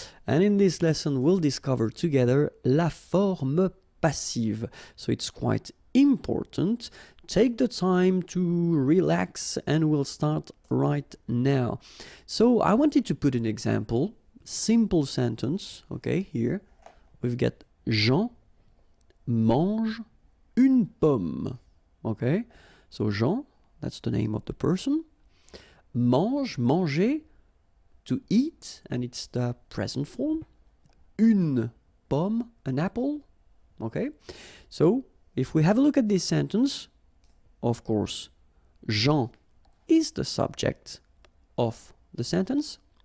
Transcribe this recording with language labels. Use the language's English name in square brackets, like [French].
[English] And in this lesson, we'll discover together [French] la forme passive. [English] So it's quite important. Take the time to relax and we'll start right now. So I wanted to put an example, simple sentence, okay, here. We've got [French] Jean mange une pomme. [English] Okay, so Jean, that's the name of the person. Mange, manger, to eat, and it's the present form. [French] Une pomme, [English] an apple. Okay, so if we have a look at this sentence, of course, Jean is the subject of the sentence.